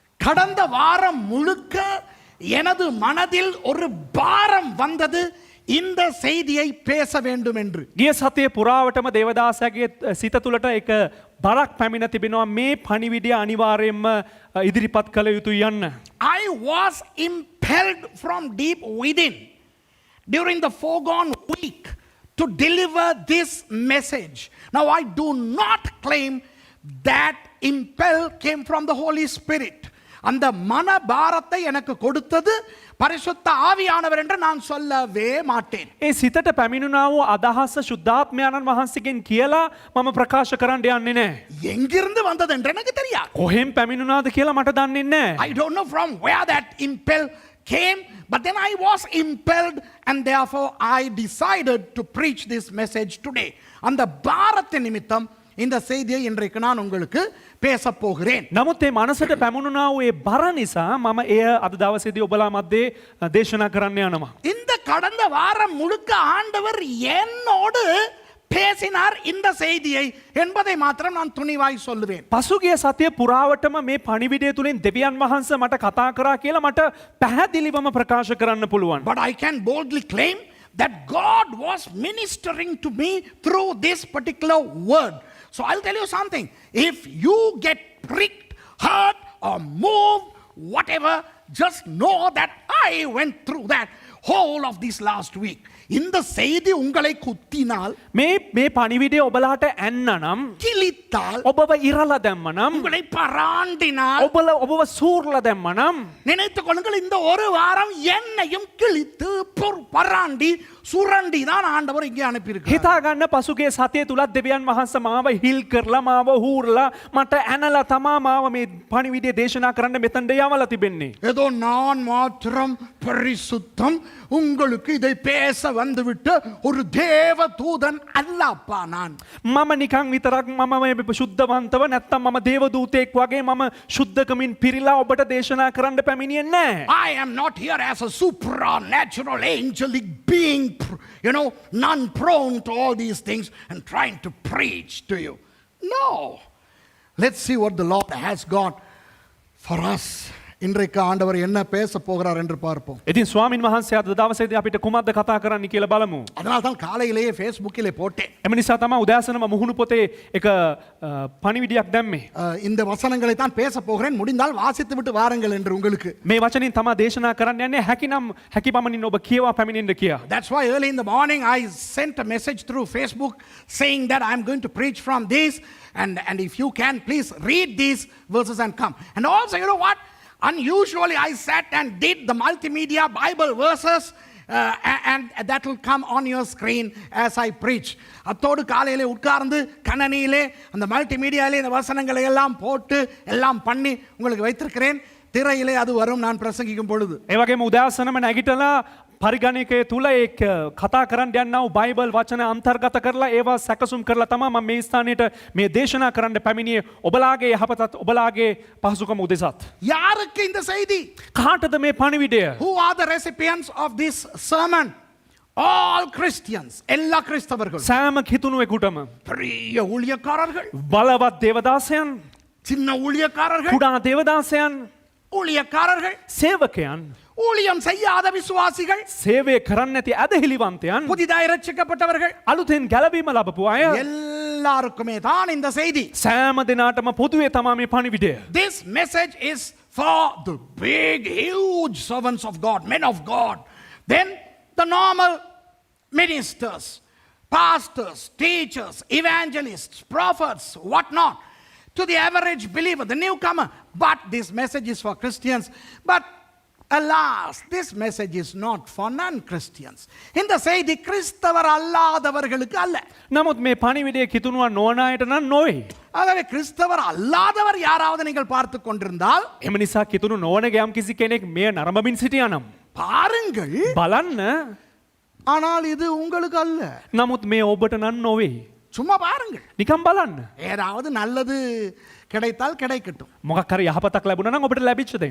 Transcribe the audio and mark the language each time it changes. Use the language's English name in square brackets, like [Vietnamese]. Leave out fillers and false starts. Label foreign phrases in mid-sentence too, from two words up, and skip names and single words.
[Tamil] கடந்த வாரம் முழுக்க எனது மனதில் ஒரு பாரம் வந்தது இந்த செய்தியை பேச வேண்டும் என்று. [Sinhala] ගිය සතියේ පුරාවටම දේවදාසයාගේ සිත තුළට එක බරක් පැමිණ තිබෙනවා මේ පණිවිඩය අනිවාර්යයෙන්ම ඉදිරිපත් කළ යුතුයි යන්න. [English] I was impelled from deep within during the foregone week to deliver this message. Now I do not claim that impel came from the Holy Spirit. [Tamil] அந்த மன பாரத்தை எனக்கு கொடுத்தது பரிசுத்த ஆவியானவர் என்று நான் சொல்லவே மாட்டேன். [Sinhala] ඒ සිතට පැමිණුණා වූ අදහස ශුද්ධාත්මයන්න් වහන්සේගෙන් කියලා මම ප්‍රකාශ කරන්න යන්නේ නැහැ. [Tamil] எங்கிருந்து வந்தது என்று எனக்கு தெரியாது. [Sinhala] කොහෙන් පැමිණුණාද කියලා මට දන්නේ නැහැ. [English] I don't know from where that impel came, but then I was impelled and therefore I decided to preach this message today. [Tamil] அந்த பாரத்தின் நிமித்தம் இந்த செய்தியை இன்றைக்கு நான் உங்களுக்கு பேச போகிறேன். [Sinhala] නමුත් මේ මනසට පැමුණුණා වූ ඒ බර නිසා මම එය අද දවසේදී ඔබලා මැද්දේ දේශනා කරන්න යනවා. [Tamil] இந்த கடந்த வாரம் முழுக்க ஆண்டவர் என்னோடு பேசினார் இந்த செய்தியை என்பதை மாத்திரம் நான் துணிவாய் சொல்லுவேன். [Sinhala] පසුගිය සතිය පුරාවටම මේ පණිවිඩය තුලින් දෙවියන් වහන්සේ මට කතා කරා කියලා මට පැහැදිලිවම ප්‍රකාශ කරන්න පුළුවන්. [English] But I can boldly claim that God was ministering to me through this particular word. So I'll tell you something. If you get pricked, hurt or moved, whatever, just know that I went through that whole of this last week. [Tamil] இந்த செய்தி உங்களை குத்தினால் [Sinhala] මේ පණිවිඩය ඔබලාට ඇන්නනම් [Tamil] கிழித்தால் [Sinhala] ඔබව ඉරලා දැම්මනම් [Tamil] உங்களை பராண்டினால் [Sinhala] ඔබව සූර්ලා දැම්මනම් [Tamil] நினைத்துக் கொள்ளுங்கள் இந்த ஒரு வாரம் என்னையும் கிழித்து பராண்டி சுரண்டி தான் ஆண்டவர் இங்கே அனுப்பியிருக்கிறார். [Sinhala] හිතා ගන්න පසුගිය සතිය තුලත් දෙවියන් වහන්සේ මාව හිල් කරලා මාව හූර්ලා මට ඇනලා තමා මාව මේ පණිවිඩය දේශනා කරන්න මෙතනට යවලා තිබෙන්නේ. [Tamil] ஏதோ நான் மாத்திரம் பரிசுத்தம் உங்களுக்கு இதை பேச வந்துவிட்டு ஒரு தேவ தூதன் அல்லப்பா நான். [Sinhala] මම නිකන් විතරක් මම මේ සුද්ධවන්තව නැත්තම් මම දේව දූතෙක් වගේ මම සුද්ධකමින් පිරීලා ඔබට දේශනා කරන්න පැමිණියේ නැහැ. [English] I am not here as a supernatural angelic being, none prone to all these things and trying to preach to you. No. Let's see what the Lord has got for us. [Tamil] இன்றைக்கு ஆண்டவர் என்ன பேச போகிறார் என்று பார்ப்போம். [Sinhala] ඉතින් ස්වාමින් වහන්සේ අද දවසේදී අපිට කුමක්ද කතා කරන්න කියලා බලමු. [Tamil] அதனால தான் காலையிலேயே ஃபேஸ்புக்கிலே போட்டேன். [Sinhala] එම නිසා තමයි උදෑසනම මුහුණු පොතේ එක පණිවිඩයක් දැම්මේ. [Tamil] இந்த வசனங்களை தான் பேச போகிறேன். முடிந்தால் வாசித்து விட்டு வாருங்கள் என்று உங்களுக்கு. [Sinhala] මේ වචනින් තමයි දේශනා කරන්න යන්නේ. හැකි පමණින් ඔබ කියවා පැමිණෙන්න කියා. [English] That's why early in the morning I sent a message through Facebook saying that I'm going to preach from this and if you can please read these verses and come. And also you know what? Unusually, I sat and did the multimedia Bible verses and that will come on your screen as I preach. [Tamil] அத்தோடு காலையிலே உட்கார்ந்து கணனியிலே அந்த மல்டிமீடியாவிலே இந்த வசனங்களை எல்லாம் போட்டு எல்லாம் பண்ணி உங்களுக்கு வைத்திருக்கிறேன். திரையிலே அது வரும் நான் பிரசங்கிக்கும் பொழுது. [Sinhala] ඒ වගේම උදෑසනම නැගිටලා පරිගණකයේ තුල ඒ කතා කරන්න යනවා බයිබල් වචන අන්තර්ගත කරලා ඒවා සැකසුම් කරලා තමයි මම මේ ස්ථානෙට මේ දේශනා කරන්න පැමිණියේ ඔබලාගේ යහපතත් ඔබලාගේ පහසුකම උදෙසත්. [Tamil] யாருக்கு இந்த செய்தி? [Sinhala] කාටද මේ පණිවිඩය? [English] Who are the recipients of this sermon? All Christians. [Tamil] எல்லா கிறிஸ்தவர்கள். [Sinhala] සෑම කිතුණුවෙකුටම. [Tamil] பெரிய ஊழியக்காரர்கள், [Sinhala] බලවත් දේවදාසයන්, [Tamil] சின்ன ஊழியக்காரர்கள், [Sinhala] කුඩා දේවදාසයන්, [Tamil] ஊழியக்காரர்கள், [Sinhala] සේවකයන්, [Tamil] ஊழியம் செய்யாத விசுவாசிகள், [Sinhala] සේවය කරන්නේ නැති ඇදහිලිවන්තයන්, [Tamil] புதிதாய் ரட்சிக்கப்பட்டவர்கள், [Sinhala] අලුතෙන් ගැලවීම ලැබපු අය [Tamil] எல்லாருக்குமே தான் இந்த செய்தி. [Sinhala] සෑම දිනාටම පොදුවේ තමයි මේ පණිවිඩය. [English] This message is for the big huge servants of God, men of God. Then the normal ministers, pastors, teachers, evangelists, prophets, whatnot. To the average believer, the newcomer. But this message is for Christians. But alas, this message is not for non-Christians. [Tamil] இந்த செய்தி கிறிஸ்தவர் அல்லாதவர்களுக்கு அல்ல. [Sinhala] නමුත් මේ පණිවිඩය කිතුණුවන් නොවන අයට නම් නොවේ. [Tamil] ஆகவே கிறிஸ்தவர் அல்லாதவர் யாராவது நீங்கள் பார்த்து கொண்டிருந்தால் [Sinhala] එම නිසා කිතුණු නොවන යම් කිසි කෙනෙක් මෙය නරඹමින් සිටියානම් [Tamil] பாருங்கள். [Sinhala] බලන්න. [Tamil] ஆனால் இது உங்களுக்கு அல்ல. [Sinhala] නමුත් මේ ඔබට නම් නොවේ. [Tamil] சும்மா பாருங்கள். [Sinhala] නිකම් බලන්න. [Tamil] ஏதாவது நல்லது கிடைத்தால் கிடைக்கட்டும். [Sinhala] මොකක් හරි යහපතක් ලැබුණා නම් ඔබට ලැබිච්ච දෙයක්.